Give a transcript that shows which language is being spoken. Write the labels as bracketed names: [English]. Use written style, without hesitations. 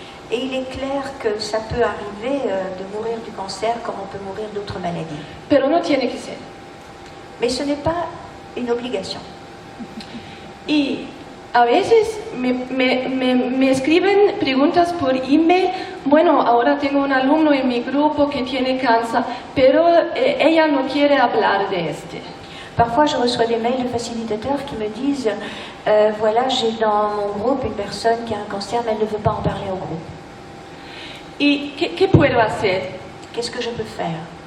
[French] Et il est clair que ça peut arriver de mourir du cancer comme on peut mourir d'autres maladies. [Spanish] Pero no tiene que ser. [French] Mais ce n'est pas une obligation. [Spanish] Y a veces me escriben preguntas por email. Bueno, ahora tengo un alumno en mi grupo que tiene cáncer, pero ella no quiere hablar de este. [French] Parfois, je reçois des mails de facilitateurs qui me disent voilà, j'ai dans mon groupe une personne qui a un cancer, mais elle ne veut pas en parler au groupe. [Spanish] ¿Y qué puedo hacer? [French] Qu'est-ce que je peux faire?